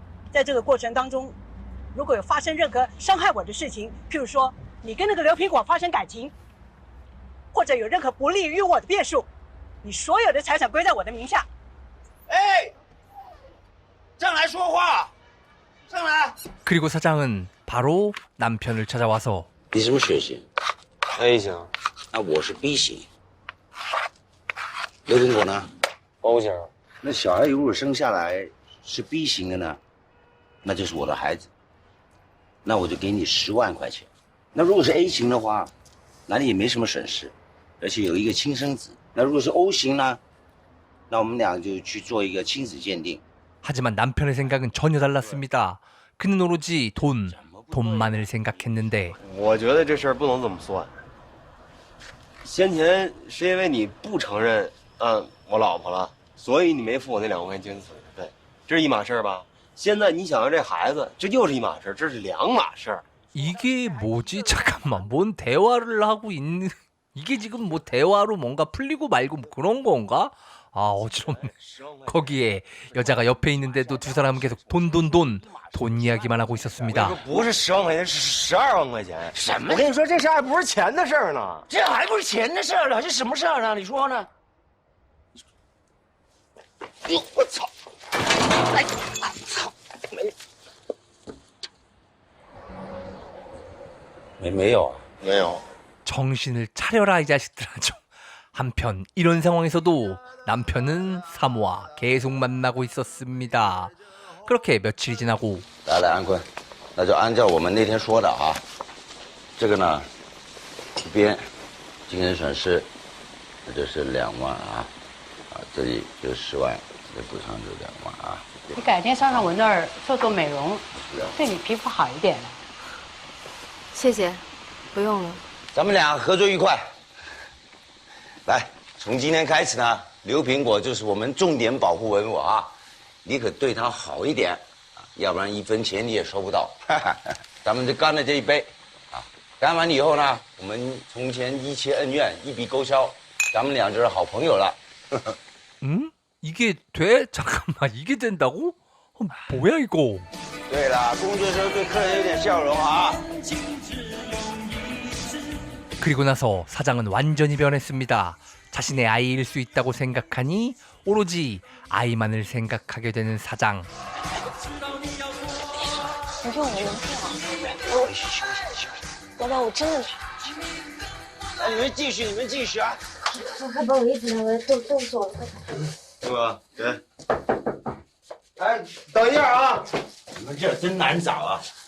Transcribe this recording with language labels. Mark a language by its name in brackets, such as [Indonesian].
[Chinese] 在这个过程当中，如果有发生任何伤害我的事情，譬如说你跟那个刘苹果发生感情，或者有任何不利于我的变数，你所有的财产归在我的名下。哎，上来说话，上来。 [Korean] 그리고 사장은 바로 남편을 찾아와서 [Chinese] 你什么血型？ A 型，那我是 B 型。刘苹果呢？ O 型。那小孩如果生下来是 B 型的呢，那就是我的孩子，那我就给你10万块钱。那如果是 A 型的话，那你也没什么损失，而且有一个亲生子。那如果是 O 型呢，那我们俩就去做一个亲子鉴定。 [Korean] 하지만 남편의 생각은 전혀 달랐습니다. 그는 오로지 돈만을 생각했는데 [Chinese] 我觉得这事儿不能这么算。先前是因为你不承认我老婆了，所以你没付我那2万块钱精神损失费，这是一码事吧？现在你想要这孩子，这又是一码事，这是2码事。 [Korean] 이게 뭐지? 잠깐만, 뭔 대화를 하고 있는 이게 지금 뭐 대화로 뭔가 풀리고 말고 뭐 그런 건가? 아 어지럽네. 거기에 여자가 옆에 있는데도 두 사람은 계속 돈 이야기만 하고 있었습니다. [Chinese] 不是10万块钱，是12万块钱。什么我？跟你说，这事还不是钱的事儿呢。这还不是钱的事儿了，这什么事儿啊？你说呢？哟，我操！哎，操！没有啊？没有。 [Korean] 정신을 차려라 이 자식들아 좀. 한편 이런 상황에서도 남편은 사모와 계속 만나고 있었습니다. 그렇게 며칠이 지나고 [Chinese] 来来，安坤，那就按照我们那天说的啊，这个呢，这边精神损失，那就是2万啊，这里就10万，这补偿就2万啊。你改天上我那儿做美容，对你皮肤好一点。谢谢，不用了。咱们俩合作愉快。来，从今天开始呢，刘苹果就是我们重点保护文物啊，你可对她好一点啊，要不然1分钱你也收不到。咱们就干了这一杯，啊，干完以后呢，我们从前一切恩怨一笔勾销，咱们俩就是好朋友了。 [Korean] 이게 돼? 잠깐만 이게 된다고? 뭐야 이거? [Chinese] 对了，工作时候对客人有点笑容啊。 [Korean] 그리고 나서 사장은 완전히 변했습니다. 자신의 아이일 수 있다고 생각하니 오로지 아이만을 생각하게 되는 사장. [Chinese] 你说我能不老板，我真的是。那你们继续啊。还不好意思，我动作了。对吧？对。哎，等一下啊！你们这真难找啊。